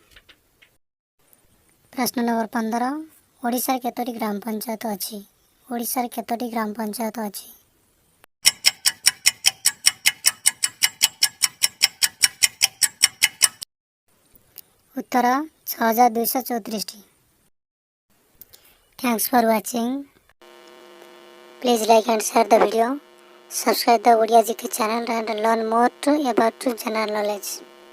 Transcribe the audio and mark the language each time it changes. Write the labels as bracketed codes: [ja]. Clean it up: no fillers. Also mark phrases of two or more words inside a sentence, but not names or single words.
[or] ପ୍ରଶ୍ନ ନମ୍ବର 15, ଓଡ଼ିଶାରେ କେତୋଟି ଗ୍ରାମ ପଞ୍ଚାୟତ ଅଛି? ଓଡ଼ିଶାରେ କେତୋଟି ଗ୍ରାମ ପଞ୍ଚାୟତ ଅଛି? ଉତ୍ତର 6,234ଟି। [en] Thanks for watching. Please like and share the video. Subscribe the Odia GK channel and learn more about general knowledge.